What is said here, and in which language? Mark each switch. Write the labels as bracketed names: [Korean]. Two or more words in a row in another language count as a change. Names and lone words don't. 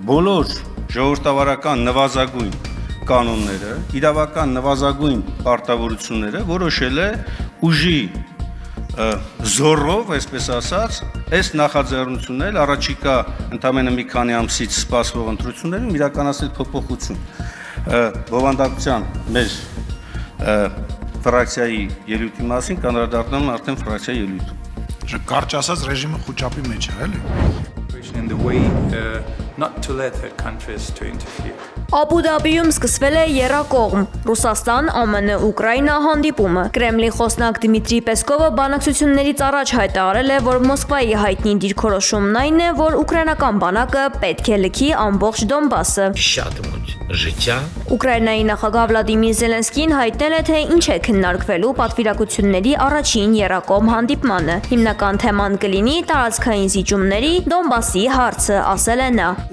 [Armenian] բոլոր ժողովրդավարական նվազագույն կանոնները, իրավական նվազագույն պարտավորությունները որոշել է ուժի զորով, այսպես ասած, այս նախաձեռնություններ առաջիկա ընդամենը մի քանի ամսից սպասվող ընտրություններում իրականացնել փոփոխություն։ Բովանդակության մեր ֆրակցիայի ելույթի մասին կանրադառնում արդեն ֆրակցիայի ելույթ։ Կարճ ասած ռեժիմը խոճապի մեջ է, էլի։ [English] in the way not to let third countries to interfere. [Armenian] Աբու Դաբիում սկսվել է եռակողմ Ռուսաստան, ԱՄՆ, Ուկրաինա հանդիպումը։ Կրեմլի խոսնակ Դմիտրի Պեսկովը բանակցություններից առաջ հայտարարել է, որ Մոսկվայի հայտնի դիրքորոշումն այն է, որ ուկրաինական բանակը պետք է լքի ամբողջ Դոնբասը։ Ուկրաինայի նախագահ Վլադիմիր Զելենսկին հայտնել է, թե ինչ է քննարկվելու պատվիրակությունների առաջին եռակողմ հանդիպմանը։ Հիմնական թեման կլինի տարածքային զիջումների Դոնբասի հարցը, ասել է նա։